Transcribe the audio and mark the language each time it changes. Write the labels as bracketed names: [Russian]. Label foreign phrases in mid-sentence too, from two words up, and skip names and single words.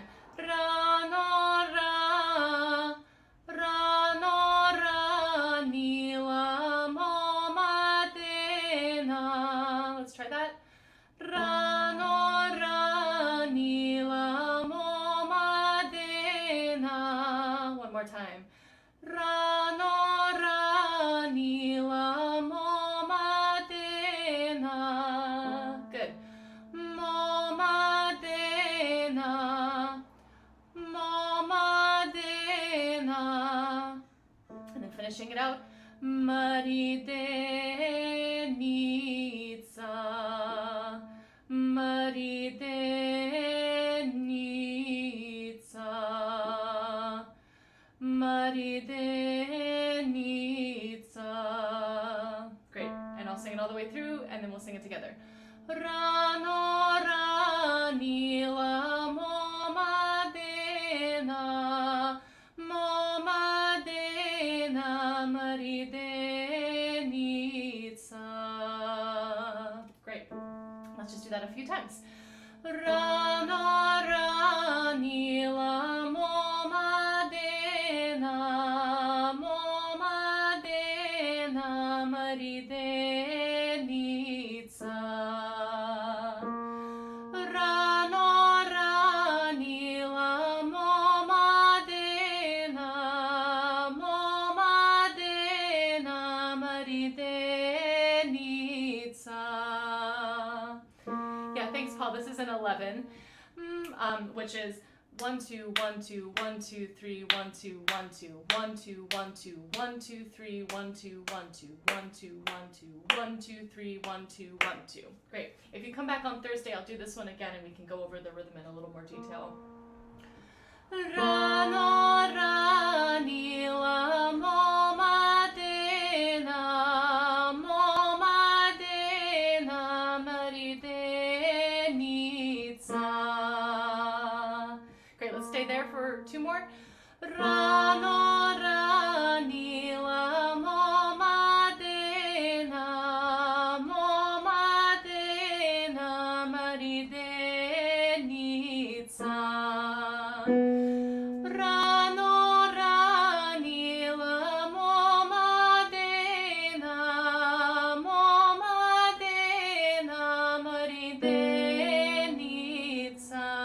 [Bulgarian] Рано ра, нила мома Дена. [English] Let's try that. [Bulgarian] Рано ра, нила мома Дена. [English] One more time. [Bulgarian] Рано ра, нила мома Дена. Good. Мома Дена. Мома Дена. [English] And then finishing it out. [Bulgarian] Мариденица. Мариденица. Мариденица. [English] Great. And I'll sing it all the way through, and then we'll sing it together. [Bulgarian] Рано ранила мома Дена. Мома Дена мариденица. [English] Let's just do that a few times. [Bulgarian] Рана ранила момадена мариденица. Рана ранила момадена мариденица. [English] Yeah, thanks, Paul. This is an 11, which is 1 2 1 2 1 2 3 1 2 1 2 1 2 1 2 1 2 3 1 2 1 2 1 2 1 2 1 2 3 1 2 1 2. Great. If you come back on Thursday, I'll do this one again and we can go over the rhythm in a little more detail. [Bulgarian] Рана ранила момадена мариденица. [English] Great, let's stay there for two more. [Bulgarian] Рана ранила момадена мариденица. Рана ранила момадена мариденица.